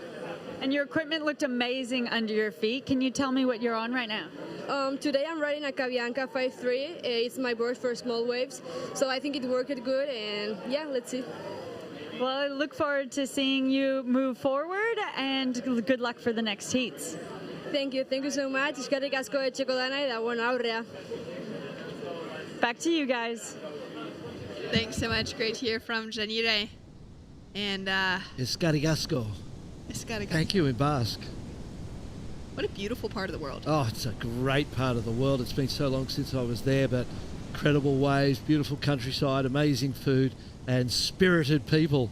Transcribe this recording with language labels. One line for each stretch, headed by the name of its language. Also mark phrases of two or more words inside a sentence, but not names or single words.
English: And your equipment looked amazing under your feet. Can you tell me what you're on right now? Today I'm riding a Cabianca 5.3. It's my board for small waves, so I think it worked good, and yeah, let's see. Well, I look forward to seeing you move forward, and good luck for the next heats. Thank you so much.
Basque: Eskerrik asko etxeko dana eta bueno, aurrea.
English: Back to you guys. Thanks so much. Great to hear from Janire. And
Basque: Eskerrik asko.
English: Thank you in Basque. What a beautiful part of the world. Oh, it's a great part of the world. It's been so long since I was there, but incredible waves, beautiful countryside, amazing food, and spirited people.